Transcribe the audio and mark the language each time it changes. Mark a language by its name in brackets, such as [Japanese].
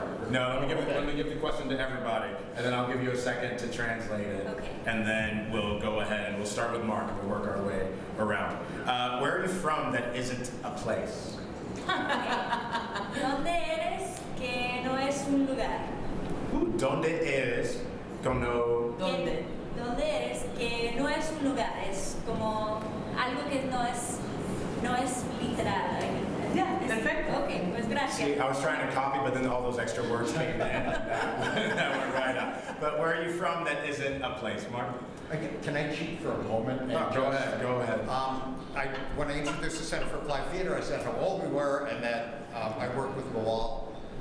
[English] No, let me give the question to everybody, and then I'll give you a second to translate it. Okay. And then we'll go ahead and we'll start with Mark and we'll work our way around. Where are you from that isn't a place? [Spanish] ¿Dónde eres que no es un lugar? ¿Dónde eres? ¿Dónde? ¿Dónde eres que no es un lugar? Es como algo que no es literal. [English] Yeah, Perfecto. [Spanish] Okay, pues gracias. [English] See, I was trying to copy, but then all those extra words came in. That went right up. But where are you from that isn't a place, Mark? Can I cheat for a moment? And Go ahead. When I introduced the Center for Applied Theater, I said how old we were and that I work with Lowell.